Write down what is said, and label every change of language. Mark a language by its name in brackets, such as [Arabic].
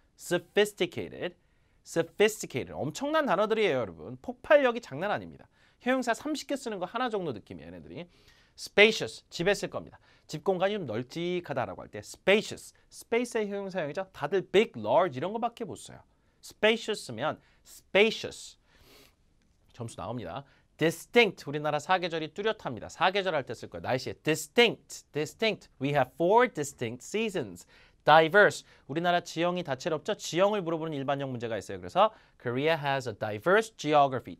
[English] sophisticated. sophisticated. [Korean] 엄청난 단어들이에요, 여러분. 폭발력이 장난 아닙니다. 형용사 30개 쓰는 거 하나 정도 느낌이에요, 얘네들이. spacious. 집에 쓸 겁니다. 집 공간이 좀 널찍하다라고 할 때 spacious. space의 형용사형이죠. 다들 big, large 이런 거밖에 못 써요. [English] spacious 쓰면 spacious. [Korean] 점수 나옵니다. distinct. 우리나라 사계절이 뚜렷합니다. 사계절 할 때 쓸 거예요. 날씨에 distinct. [English] distinct. We have 4 distinct seasons. diverse. [Korean] 우리나라 지형이 다채롭죠. 지형을 물어보는 일반형 문제가 있어요. 그래서 [English] Korea has a diverse geography.